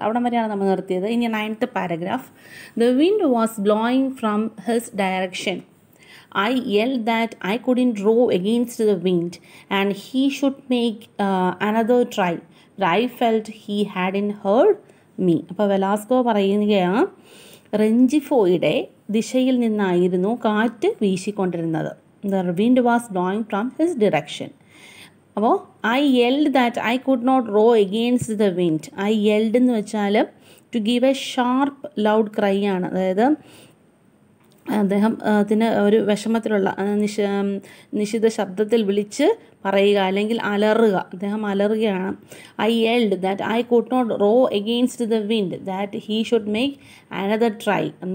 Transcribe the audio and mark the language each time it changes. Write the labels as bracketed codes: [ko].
[ml] അവിടെ വരെയാണ് നമ്മൾ നിർത്തിയത്. ഇനി 9th paragraph. [en] The wind was blowing from his direction. I yelled that I couldn't row against the wind and he should make another try, but I felt he hadn't heard me. [ml] അപ്പോൾ Velasco പറയുകയാണ്, റെഞ്ചിഫോയുടെ ദിശയിൽ നിന്നായിരുന്നു കാറ്റ് വീശിക്കൊണ്ടിരുന്നത്. [en] The wind was blowing from his direction. അപ്പോൾ I yelled that I could not row against the wind. I yelled [ml] എന്ന് വെച്ചാൽ [en] to give a sharp loud cry ആണ്. [ml] അതായത് അദ്ദേഹത്തിന് ഒരു വിഷമത്തിലുള്ള നിശിത ശബ്ദത്തിൽ വിളിച്ച് പറയുക അല്ലെങ്കിൽ അലറുക. അദ്ദേഹം അലറുകയാണ്. [en] I yelled that I could not row against the wind that he should make another try.